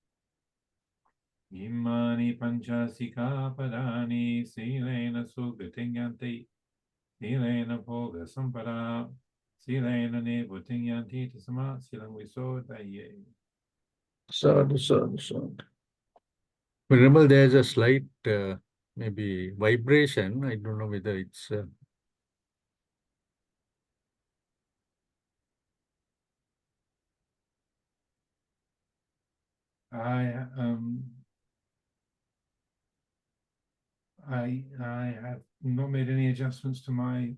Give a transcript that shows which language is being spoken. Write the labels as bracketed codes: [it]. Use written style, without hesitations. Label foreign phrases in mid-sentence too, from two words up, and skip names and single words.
[pi] Imani Pancha Sikapadani Silena Sugatinyanti Silena Poga Sampada Silena Nebutinyanti Tasama Silang Visodaye. Sadhu, sadhu, sadhu. [en] Remember, there's a slight maybe vibration. I don't know whether it's I have not made any adjustments to my